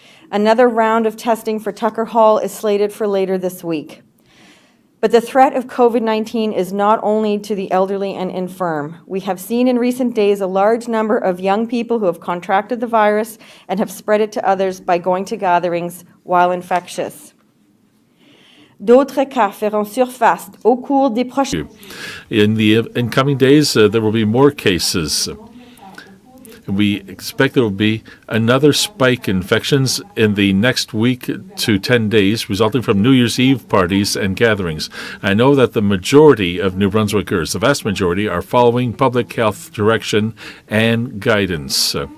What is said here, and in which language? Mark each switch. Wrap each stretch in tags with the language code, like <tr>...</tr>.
<en>Another round of testing for Tucker Hall is slated for later this week. But the threat of COVID-19 is not only to the elderly and infirm. We have seen in recent days a large number of young people who have contracted the virus and have spread it to others by going to gatherings while infectious.</en> <fr>D'autres cas feront surface au cours des prochains.</fr> <en>In the incoming days, there will be more cases. We expect there will be another spike in infections in the next week to 10 days, resulting from New Year's Eve parties and gatherings. I know that the majority of New Brunswickers, the vast majority, are following public health direction and guidance.</en>